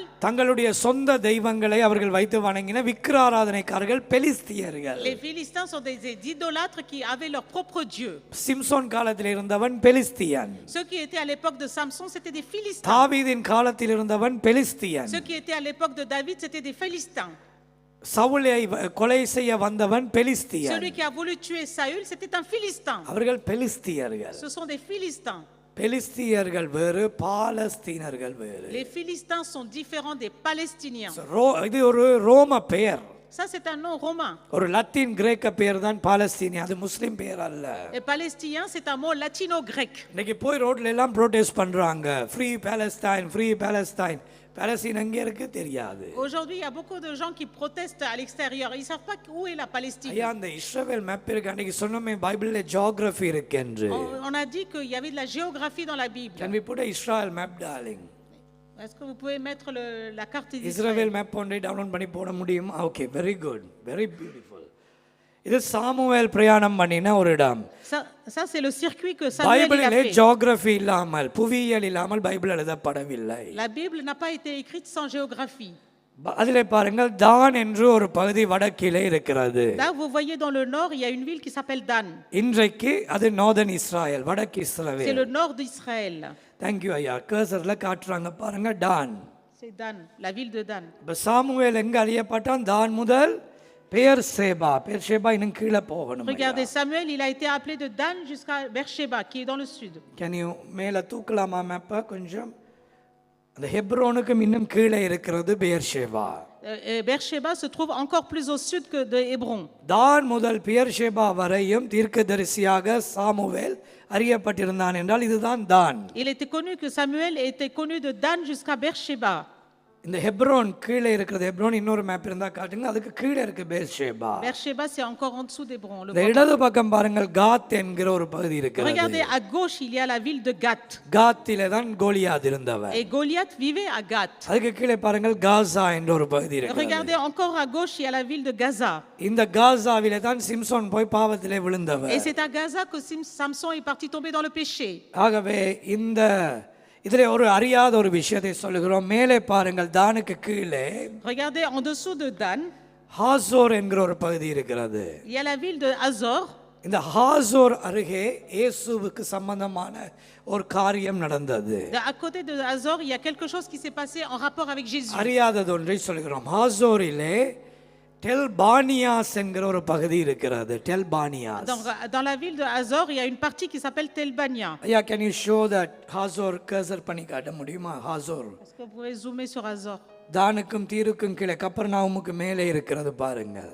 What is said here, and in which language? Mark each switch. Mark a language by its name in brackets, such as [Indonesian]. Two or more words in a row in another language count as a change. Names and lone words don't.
[Tamil] தங்களுடைய சொந்த தெய்வங்களை அவர்கள் வைத்து வணங்கின விக்கிராராதனைக்காரர்கள் பெலிஸ்தியர்கள். [French] Les Philistins sont des idolâtres qui avaient leur propre dieu. [Tamil] சிம்சோன் காலத்தில் இருந்தவன் பெலிஸ்தியன். [French] Ceux qui étaient à l'époque de Samson, c'était des Philistins. [Tamil] தாவீதின் காலத்தில் இருந்தவன் பெலிஸ்தியன். [French] Ceux qui étaient à l'époque de David, c'était des Philistins. [Tamil] சவுலை கொலை செய்ய வந்தவன் பெலிஸ்தியன். [French] Celui qui a voulu tuer Saül, c'était un Philistin. [Tamil] அவர்கள் பெலிஸ்தியர்கள். [French] Ce sont des Philistins. [Tamil] பெலிஸ்தியர்கள் வேறு, பாலஸ்தீனர்கள் வேறு. [French] Les Philistins sont différents des Palestiniens. [Tamil] இது ஒரு ரோம பெயர். [French] Ça, c'est un nom romain. [Tamil] ஒரு லத்தீன் கிரேக்க பெயர் தான் பாலஸ்தீனியா, அது முஸ்லிம் பெயர் அல்ல. [French] Et palestinien, c'est un mot latino-grec. [Tamil] இன்னைக்கு போய் ரோட்ல எல்லாம் ப்ரோட்டெஸ்ட் பண்றாங்க, [English] free Palestine, free Palestine. [Tamil] பாலஸ்தீன் எங்க இருக்கு தெரியாது. [French] Aujourd'hui, il y a beaucoup de gens qui protestent à l'extérieur. Ils savent pas où est la Palestine. [Tamil] ஐயா, அந்த இஸ்ரவேல் மேப் இருக்கு, அன்னைக்கு சொன்னோமே பைபிள்ல ஜியோகிராஃபி இருக்கு என்று. [French] On a dit qu'il y avait de la géographie dans la Bible. [English] Can we put a Israel map, darling? [French] Est-ce que vous pouvez mettre la carte d'Israël? [Tamil] இஸ்ரவேல் மேப் ஒன்றை டவுன்லோட் பண்ணி போட முடியுமா? [English] okay, very good, very beautiful. [Tamil] இது சாமுவேல் பிரயாணம் பண்ணின ஒரு இடம். [French] Ça c'est le circuit que Samuel a [Tamil] பைபிளிலே [French] fait. [Tamil] ஜியோகிராஃபி இல்லாமல், புவியியல் இல்லாமல் பைபிள் எழுதப்படவில்லை. [French] La Bible n'a pas été écrite sans géographie. [Tamil] அதிலே பாருங்கள், தான் என்று ஒரு பகுதி வடக்கிலே இருக்கிறது. [French] Là vous voyez dans le nord, il y a une ville qui s'appelle Dan. [Tamil] இன்றைக்கு அது நார்தர்ன் இஸ்ரேல், வடக்கு [French] C'est [Tamil] இஸ்ரவேல். [French] le nord d'Israël. [English] Thank you [Tamil] ஐயா. கர்சர்ல காட்டுறாங்க பாருங்க, டான். [French] C'est Dan, la ville de Dan. [Tamil] இப்ப சாமுவேல் எங்க அறியப்பட்டான்? தான் முதல் பெயர்சேபா. பெயர்சேபா இன்னும் கீழே போகணும். [French] Regardez, Samuel, il a été appelé de Dan jusqu'à Beersheba, qui est dans le sud. [English] Can you [Tamil] மேல தூக்கலாமா மேப்ப கொஞ்சம்? அந்த ஹெப்ரோனுக்கும் இன்னும் கீழே இருக்கிறது பெயர்சேபா. [French] Beersheba se trouve encore plus au sud que de Hébron. [Tamil] தான் முதல் பெயர்சேபா வரையும் தீர்க்கதரிசியாக சாமுவேல் அறியப்பட்டிருந்தான் என்றால் இதுதான் தான். [French] Il était connu que Samuel était connu de Dan jusqu'à Beersheba. [Tamil] இந்த ஹெப்ரோன் கீழே இருக்கிறது. ஹெப்ரோன் இன்னொரு மேப் இருந்தா காட்டுங்க. அதுக்கு கீழே இருக்கு பேர்ஷேபா. [French] Beersheba, c'est encore en dessous d'Hébron. [Tamil] இந்த இடது பக்கம் பாருங்கள், காத் என்கிற ஒரு பகுதி இருக்கிறது. [French] Regardez, à gauche, il y a la ville de Gath. [Tamil] காத்திலே தான் கோலியாத் இருந்தவர். [French] Et Goliath vivait à Gath. [Tamil] அதுக்கு கீழே பாருங்கள், காசா என்ற ஒரு பகுதி இருக்கிறது. [French] Regardez, encore à gauche, il y a la ville de Gaza. [Tamil] இந்த காசாவிலே தான் சிம்சோன் போய் பாவத்திலே விழுந்தவர். [French] Et c'est à Gaza que Samson est parti tomber dans le péché. [Tamil] ஆகவே இந்த இதிலே ஒரு அறியாத ஒரு விஷயத்தை சொல்லுகிறோம். மேலே பாருங்கள், தானுக்கு கீழே [French] Regardez, en dessous de Dan, [Tamil] ஹாசோர் என்கிற ஒரு பகுதி இருக்கிறது. [French] il y a la ville de Hazor. [Tamil] இந்த ஹாசோர் அருகே இயேசுவுக்கு சம்பந்தமான ஒரு காரியம் நடந்தது. [French] À côté de Hazor, il y a quelque chose qui s'est passé en rapport avec Jésus. [Tamil] அறியாதது ஒன்றை சொல்லுகிறோம். ஹாசோரிலே டெல்பானியாஸ் என்கிற ஒரு பகுதி இருக்கிறது. டெல்பானியாஸ். [French] Dans la ville de Hazor, il y a une partie qui s'appelle Telbania. [Tamil] ஐயா, [English] can you show that [Tamil] ஹாசோர் கர்சர் பண்ணி காட்ட முடியுமா? ஹாசோர் [French] Est-ce que vous pouvez zoomer sur Hazor? [Tamil] தானுக்கும் தீருக்கும் கீழே கப்பர்நாவுமுக்கு மேலே இருக்கிறது பாருங்கள்.